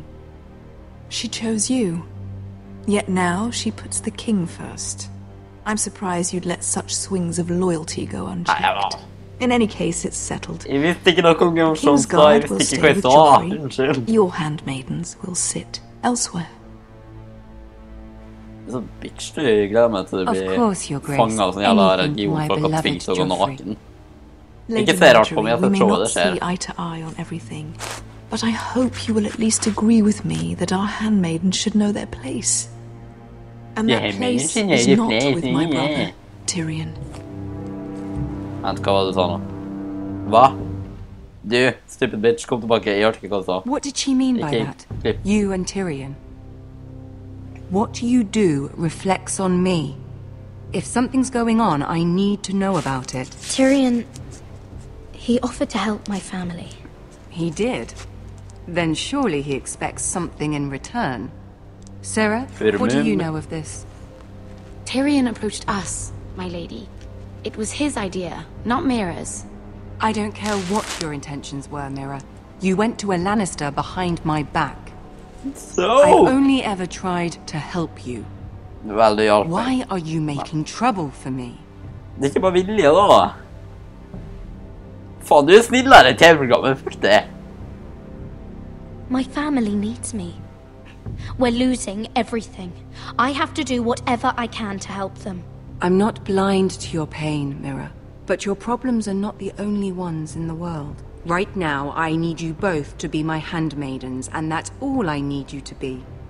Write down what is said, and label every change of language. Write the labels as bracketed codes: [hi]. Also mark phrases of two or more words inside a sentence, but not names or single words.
[en] She chose you. Yet now she puts the king first. I'm surprised you'd let such swings of loyalty go unchecked. In any case, it's settled. Kingsguard will stay with Joffrey. Your handmaidens will sit elsewhere. [no] Så bitch, du gleder meg til å bli fanget av sånn jævla religion for å tvinge å gå naken. Ikke se rart på meg at jeg tror det skjer. [en] But I hope you will at least agree with me that our handmaidens should know their place. And that place is not with my brother, Tyrion. [no] Vent, hva var det du sa nå? Hva? Du, [en] stupid bitch, [no] kom tilbake, jeg hørte ikke hva du sa. [en] What did she mean by that? You and Tyrion? What you do reflects on me. If something's going on, I need to know about it. Tyrion... he offered to help my family. He did? Then surely he expects something in return. Sarah, what do you know of this? Tyrion approached us, my lady. It was his idea, not Mira's. I don't care what your intentions were, Mira. You went to a Lannister behind my back. So? I've only ever tried to help you. Why are you making trouble for me? [sv] Det är inte bara vilja då. Fan, du är snillare i TV-programmet, fuck det. [en] My family needs me. We're losing everything. I have to do whatever I can to help them. I'm not blind to your pain, Mira. But your problems are not the only ones in the world. Right now, I need you both to be my handmaidens, and that's all I need you to be.